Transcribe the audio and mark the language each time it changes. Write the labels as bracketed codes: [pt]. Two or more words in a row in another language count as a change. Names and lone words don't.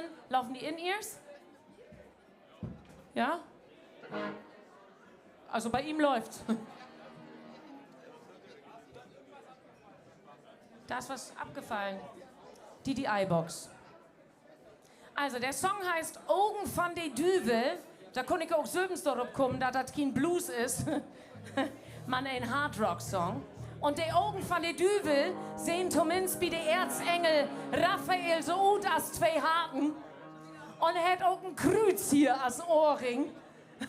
[de] Laufen die In-Ears? Ja? Also bei ihm läuft's. Da ist was abgefallen. Die iBox. Also, der Song heißt Augen van de Duvel. Da kann ich auch selbst darauf kommen, dass das kein Blues ist. Man, ein Hardrock-Song. Und die Augen von de Düvel sehen zumindest wie der Erzengel Raphael so gut als zwei Haken. Und er hat auch ein Kreuz hier als Ohrring.